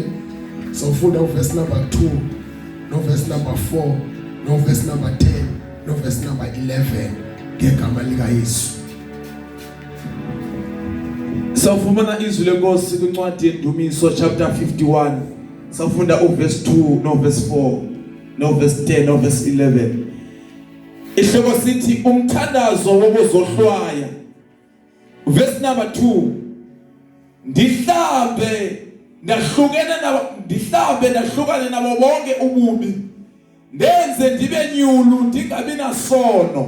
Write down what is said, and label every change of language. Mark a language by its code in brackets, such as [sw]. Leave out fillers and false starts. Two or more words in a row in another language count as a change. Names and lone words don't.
[xh] Sawufunda [en] uverse number 2 [xh] no [en] verse number 4 [xh] no [en] verse number 10 [xh] no [en] verse number 11 [xh] ngegama lika Yesu. Sawufumana izwi lenkosi kwincwadi yeNdumiso chapter 51. Sawufunda uverse 2 no verse 4 no verse 10 no verse 11. Ihloko sithi umthandazo wokuzohlwaya. [en] Verse number 2. [xh] Ndihlambe ndahlukane nabo bonke ububi. Ndenze ndibe nyulu ndingabi nasono.